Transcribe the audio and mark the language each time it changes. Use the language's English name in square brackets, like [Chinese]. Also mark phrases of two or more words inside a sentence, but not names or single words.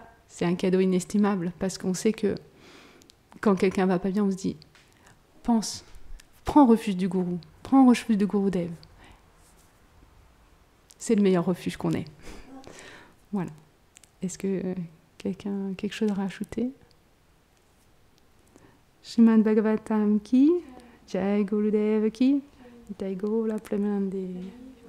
[French] c'est un cadeau inestimable, parce qu'on sait que quand quelqu'un va pas bien, on se dit, pense, prends refuge du gourou, prends refuge de Gurudev. C'est le meilleur refuge qu'on ait. Voilà. Est-ce que quelqu'un a quelque chose à rajouter? [Hindi] Srimad Bhagavatam ki, Jai Gurudev ki, Jai Guru la Premanande.